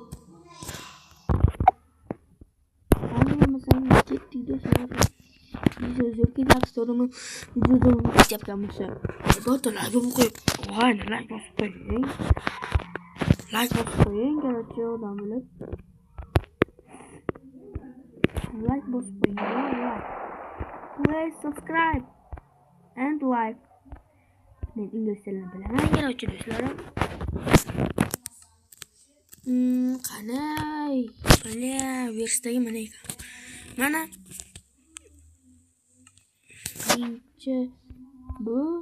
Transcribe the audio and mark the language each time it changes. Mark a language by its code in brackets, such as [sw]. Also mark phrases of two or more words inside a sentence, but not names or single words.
[uz] Qani bo'lmasa ketdik do'stlar. Video ketyapti, to'g'rimi? Video ketyapti. Do'stlar, qo'yib. Voy, like bosib qo'ying. Kerakchi odam bo'lib. Like bosib qo'ying. [en] Please subscribe and like. [uz] Men ingliz tilini bilaman, kerakchi do'stlarim. Qanay? Versiyadagi mana ekan. Mana. Birinchi bu.